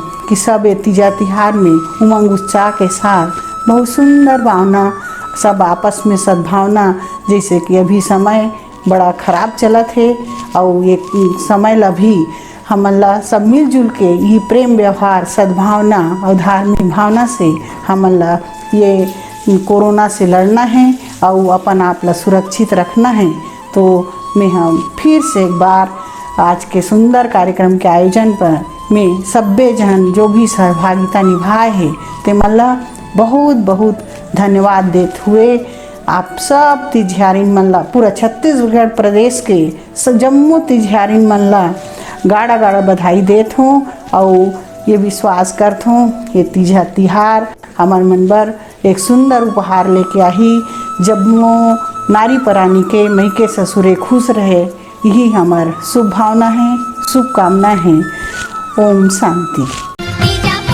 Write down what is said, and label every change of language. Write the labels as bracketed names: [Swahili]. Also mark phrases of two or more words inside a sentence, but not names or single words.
[Chhattisgarhi] कि सब ये तीजा तिहार में उमंग उत्साह के साथ बहुत सुंदर भावना, सब आपस में सद्भावना, जैसे कि अभी समय बड़ा खराब चलत है और ये समय ला भी हमन ला सब मिलजुल के ये प्रेम व्यवहार सद्भावना और धार्मिक भावना से हमन ला ये कोरोना से लड़ना है और अपन आप ला सुरक्षित रखना है। तो मैं हम फिर से एक बार आज के सुंदर कार्यक्रम के आयोजन पर मैं सब्बे जन जो भी सहभागिता निभाए है ते मन ला बहुत बहुत धन्यवाद देते हुए आप सब तिजहारिन मन ला पूरा छत्तीसगढ़ प्रदेश के जम्मू तिजहारिन मन ला गाड़ा गाड़ा बधाई देत हूँ और ये विश्वास करत हूँ ये तीजा तिहार हमार मन बर एक सुंदर उपहार लेके आई। जम्मू नारी परानी के मैके ससुरे खुश रहे, यही हमार शुभ भावना है, शुभकामना है। ओम शांति।